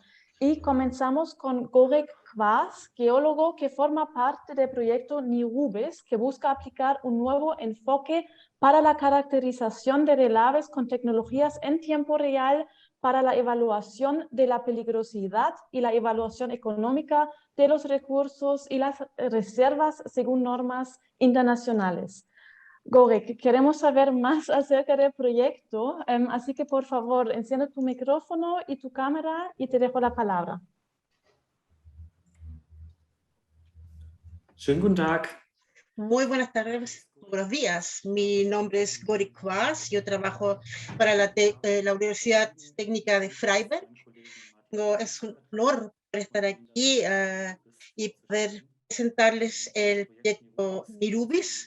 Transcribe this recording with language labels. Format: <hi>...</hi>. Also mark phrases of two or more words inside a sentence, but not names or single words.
<es>Y comenzamos con Gorek Kvas, geólogo que forma parte del proyecto NIRUBIS, que busca aplicar un nuevo enfoque para la caracterización de relaves con tecnologías en tiempo real para la evaluación de la peligrosidad y la evaluación económica de los recursos y las reservas según normas internacionales. Gorek, queremos saber más acerca del proyecto, así que por favor, enciende tu micrófono y tu cámara y te dejo la palabra.</es> <de>Schönen guten Tag.</de> <es>Muy buenas tardes, buenos días. Mi nombre es Gorek Kvas, yo trabajo para la Universidad Técnica de Freiberg. Es un honor estar aquí y poder presentarles el proyecto NIRUBIS.</es>